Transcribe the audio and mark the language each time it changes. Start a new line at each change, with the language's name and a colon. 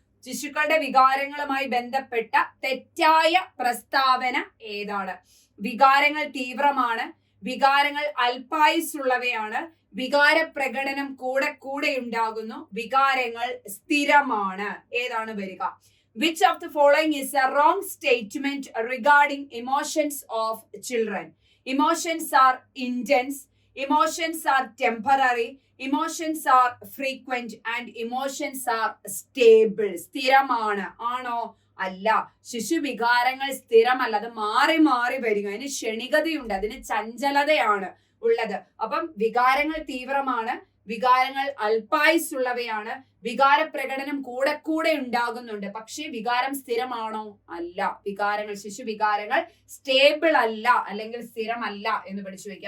Malayalam: ശിശുക്കളുടെ വികാരങ്ങളുമായി ബന്ധപ്പെട്ട തെറ്റായ പ്രസ്താവന ഏതാണ്? വികാരങ്ങൾ തീവ്രമാണ്, വികാരങ്ങൾ അല്പായുസുള്ളവയാണ്, വികാര പ്രകടനം കൂടെ ഉണ്ടാകുന്നു, വികാരങ്ങൾ സ്ഥിരമാണ്. ഏതാണ് വരിക?
English: Which of the following is a wrong statement regarding emotions of children? Emotions are intense, emotions are temporary, emotions are frequent and emotions are stable.
Malayalam: സ്ഥിരമാണ് ആണോ? അല്ല. ശിശു വികാരങ്ങൾ സ്ഥിരമല്ല, അത് മാറി മാറി വരിക. അതിന് ക്ഷണികതയുണ്ട്, അതിന് ചഞ്ചലതയാണ് ഉള്ളത്. അപ്പം വികാരങ്ങൾ തീവ്രമാണ്, വികാരങ്ങൾ അല്പായുസുള്ളവയാണ്, വികാര പ്രകടനം കൂടെ ഉണ്ടാകുന്നുണ്ട്. പക്ഷെ വികാരം സ്ഥിരമാണോ? അല്ല. ശിശു വികാരങ്ങൾ സ്റ്റേബിൾ അല്ല, അല്ലെങ്കിൽ സ്ഥിരമല്ല എന്ന് പഠിച്ചു വെക്കുക.